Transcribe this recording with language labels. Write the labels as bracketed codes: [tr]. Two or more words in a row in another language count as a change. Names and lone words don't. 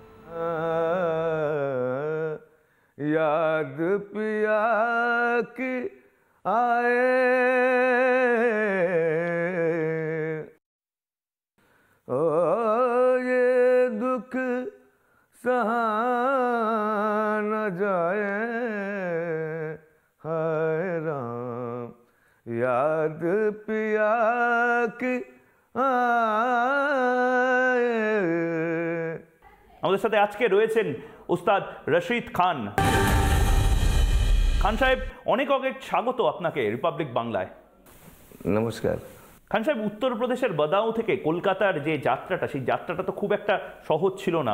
[hi] याद पिया की आए, ओ ये दुख सहा न जाए, हाय राम याद पिया की आए। [bn] আমাদের সাথে আজকে রয়েছেন উস্তাদ রশিদ খান। খান সাহেব, অনেক অনেক স্বাগত আপনাকে রিপাবলিক বাংলায়। নমস্কার। খান সাহেব, উত্তরপ্রদেশের বদাউঁ থেকে কলকাতার যে যাত্রাটা, সেই যাত্রাটা তো খুব একটা সহজ ছিল না।